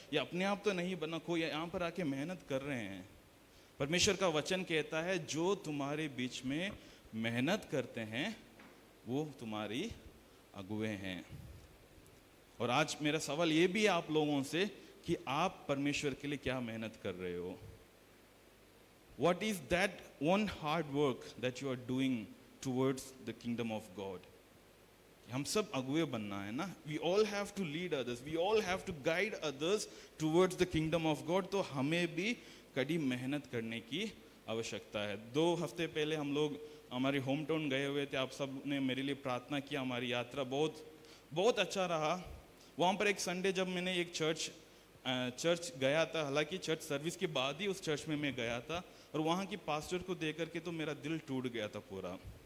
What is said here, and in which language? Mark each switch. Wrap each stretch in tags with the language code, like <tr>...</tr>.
<hi>ये अपने आप तो नहीं बना, कोई यहाँ पर आके मेहनत कर रहे हैं। परमेश्वर का वचन कहता है जो तुम्हारे बीच में मेहनत करते हैं वो तुम्हारी अगुए हैं। और आज मेरा सवाल ये भी है आप लोगों से कि आप परमेश्वर के लिए क्या मेहनत कर रहे हो?</hi> <en>What is that one hard work that you are doing towards the kingdom of God?</en> <hi>हम सब अगुए बनना है ना।</hi> <en>We all have to lead others, we all have to guide others towards the kingdom of God।</en> <hi>तो हमें भी कड़ी मेहनत करने की आवश्यकता है। 2 हफ्ते पहले हम लोग हमारे होम टाउन गए हुए थे। आप सब ने मेरे लिए प्रार्थना किया। हमारी यात्रा बहुत अच्छा रहा। वहाँ पर एक संडे जब मैंने एक चर्च गया था, हालांकि चर्च सर्विस के बाद ही उस चर्च में मैं गया था, और वहाँ की पास्टर को देख करके तो मेरा दिल टूट गया था पूरा।</hi>